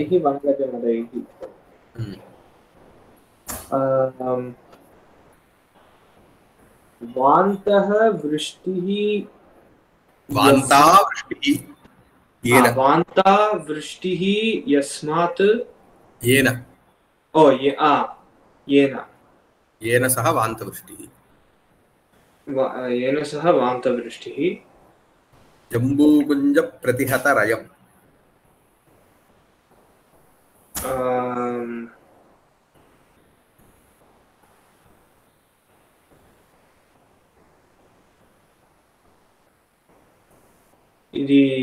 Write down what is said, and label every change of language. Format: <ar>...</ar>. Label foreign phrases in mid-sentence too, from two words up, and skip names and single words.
<sa>తైః వనగజమదైః ఉమ్. వాంతః వృష్టిః వాంతా వృష్టిః ఏన వాంతా వృష్టిః యస్మాత్ ఏన येन ఏన సహ వాంతవృష్టిః येन सह वान्तवृष्टिः జంబూకుంజ ప్రతిహత రయం</sa> <te>ఇది</te>